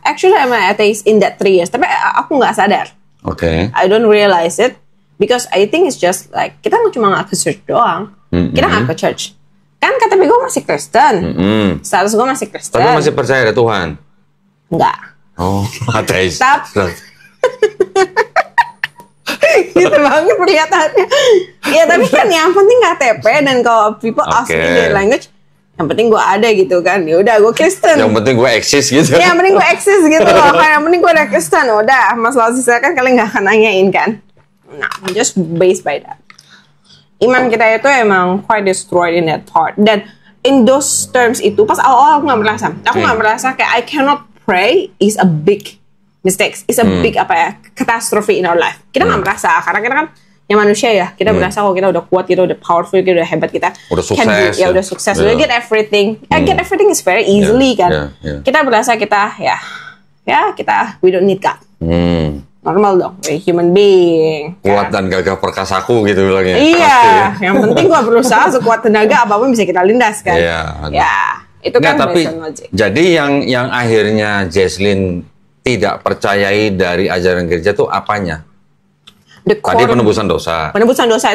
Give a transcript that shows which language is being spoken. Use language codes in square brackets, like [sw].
[en] Actually, I'm an atheist in that 3 years. [id] Tapi aku nggak sadar. Oke. [en] I don't realize it because I think it's just like [id] kita cuma nggak ke church doang. Kita nggak ke church. Kan KTP gue masih Kristen. Status gue masih Kristen. Tapi masih percaya ada Tuhan? Enggak. Oh, ateis. Gitu banget perlihatannya. Ya tapi kan yang penting KTP dan kalau [en] people ask me their language, [id] yang penting gue ada gitu kan. Ya udah gue Kristen. Yang penting gue eksis gitu. Ya, yang penting gue eksis gitu loh. Yang penting gue ada Kristen. Udah, masalah sisa kan kalian nggak akan nanyain kan. [en] Nah, just based by that. [id] Iman kita itu emang [en] quite destroyed in that part. [id] Dan [en] in those terms [id] itu pas awal aku nggak merasa. Aku nggak merasa kayak [en] I cannot pray is a big mistakes. It's a big catastrophe in our life. [id] Kita nggak merasa karena kita kan yang manusia ya. Kita merasa kalau kita udah kuat, kita udah powerful, kita udah hebat, kita udah sukses. Udah sukses. Udah [en] get everything. Get everything is very easily kan. [id] Kita berasa kita kita [en] we don't need God. Normal dong, human being. [id] Kuat dan gagah perkasaku gitu bilangnya. Iya, yang penting gua berusaha sekuat tenaga apapun bisa kita lindas kan. Ya, itu kan tapi jadi yang akhirnya Jesslyn tidak percayai dari ajaran gereja tuh apanya? Tadi penebusan dosa. Penebusan dosa